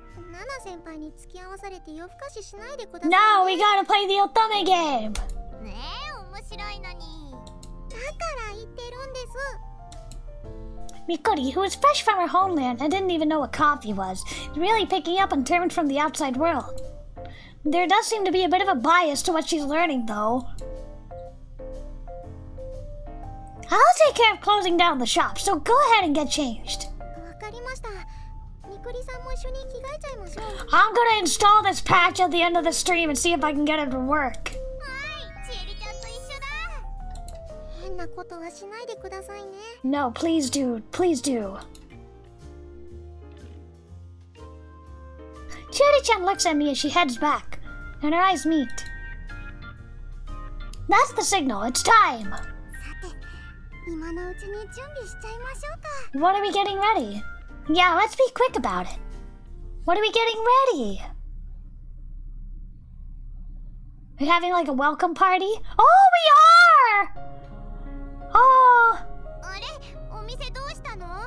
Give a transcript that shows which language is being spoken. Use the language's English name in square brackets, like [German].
[Japanese] ナナ先輩に付き合わされて夜更かししないでください、ね。 [English] No, we gotta play the otome game. [Japanese] ねえ、面白いのに。だから言ってるんです。 [English] Mikuri, who is fresh from her homeland and didn't even know what coffee was, is really picking up on terms from the outside world. There does seem to be a bit of a bias to what she's learning, though. I'll take care of closing down the shop, so go ahead and get changed. [Japanese] わかりました。みくりさんも一緒に着替えちゃいましょう。 [English] I'm gonna install this patch at the end of the stream and see if I can get it to work. [Japanese] はい、ちえりちゃんと一緒だ。変なことはしないでくださいね。 [English] No, please do. Please do. Cherry-chan looks at me as she heads back, and her eyes meet. That's the signal. It's time. [Japanese] さて、今のうちに準備しちゃいましょうか。 [English] What are we getting ready? Yeah, let's be quick about it. What are we getting ready? We're having like a welcome party? Oh, we are! Oh, [Japanese] あれ、お店どうしたの？